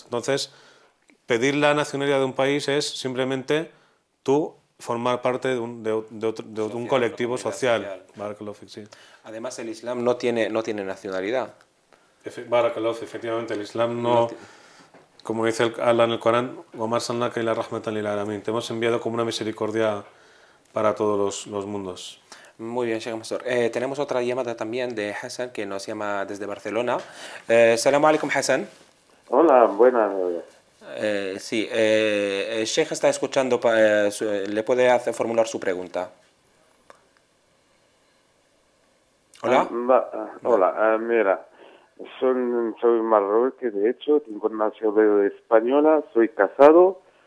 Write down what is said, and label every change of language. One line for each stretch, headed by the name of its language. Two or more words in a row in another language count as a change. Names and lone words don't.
Spanish: Entonces, pedir la nacionalidad de un país es simplemente tú formar parte de un colectivo social.
Arabic: بارك الله فيك, sí.
Spanish: Además, el Islam no tiene nacionalidad.
Arabic: بارك الله فيك,
Spanish: efectivamente, el Islam no, como dice Allah en el Corán,
Arabic: وَمَا أَرْسَلْنَاكَ إِلَّا رَحْمَةً لِلْعَالَمِينَ,
Spanish: te hemos enviado como una misericordia para todos los mundos. Muy bien, Sheikh Masroor. Tenemos otra llamada también de Hassan, que nos llama desde Barcelona.
Arabic: سلام عليكم, Hassan.
Spanish: Hola, buenas. Sí, el Sheikh está escuchando, le puede formular su pregunta. Hola. Hola, mira, soy marroquí, de hecho, tengo nacionalidad española, soy casado.